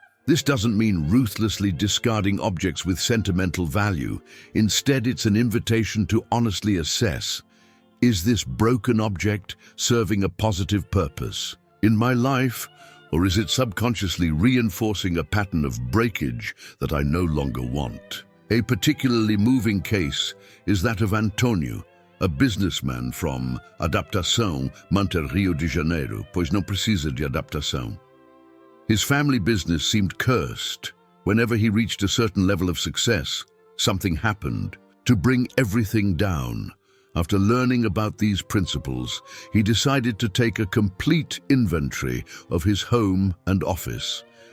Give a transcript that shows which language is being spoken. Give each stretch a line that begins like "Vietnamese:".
English: This doesn't mean ruthlessly discarding objects with sentimental value. Instead, it's an invitation to honestly assess, is this broken object serving a positive purpose in my life, or is it subconsciously reinforcing a pattern of breakage that I no longer want? A particularly moving case is that of Antonio, a businessman from
Portuguese: Adaptação Manter Rio de Janeiro, pois não precisa de adaptação.
English: His family business seemed cursed. Whenever he reached a certain level of success, something happened to bring everything down. After learning about these principles, he decided to take a complete inventory of his home and office.